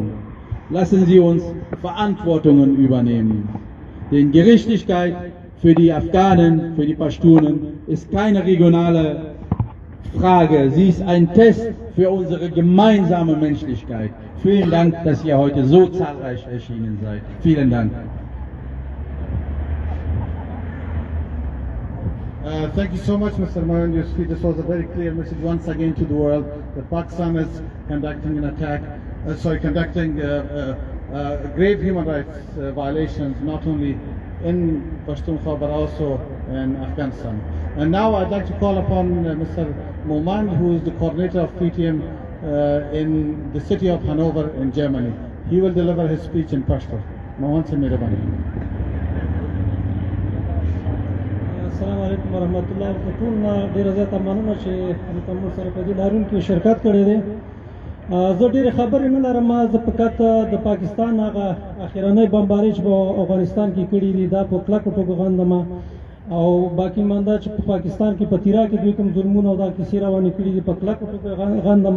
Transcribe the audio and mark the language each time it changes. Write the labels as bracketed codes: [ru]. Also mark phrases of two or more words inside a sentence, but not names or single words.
[de] Lassen Sie uns Verantwortungen übernehmen. Denn Gerechtigkeit für die Afghanen, für die Pashtunen ist keine regionale Frage. Sie ist ein Test für unsere gemeinsame Menschlichkeit. Vielen Dank, dass ihr heute so zahlreich erschienen seid. Vielen Dank. [en] Thank you so much, Mr. Mohan. This was a very clear message once again to the world that Pakistan is conducting an attack, conducting grave human rights violations, not only in Pashtunkhwa but also in Afghanistan. And now I'd like to call upon Mr. Moman, who is the coordinator of PTM in the city of Hanover in Germany. He will deliver his speech in Pashto. [ps] Mohan se mehrabani. [ar] السلام علیکم ورحمۃ اللہ وبرکاتہ. [ps] ډیره زیاته مننه چې موږ سره په دې لارون کې شرکت کړی دی. زه ډیره خبرې نه لرم. زه فقط د پاکستان هغه اخیرنۍ بمباري چې په افغانستان کې کړي دي دا په کلکو ټکو غندم، او باقي مانده چې په پاکستان کې په تیرا کې دوی کوم ظلمونه او دا کیسې روانې کړي دي په کلکو ټکو غندم.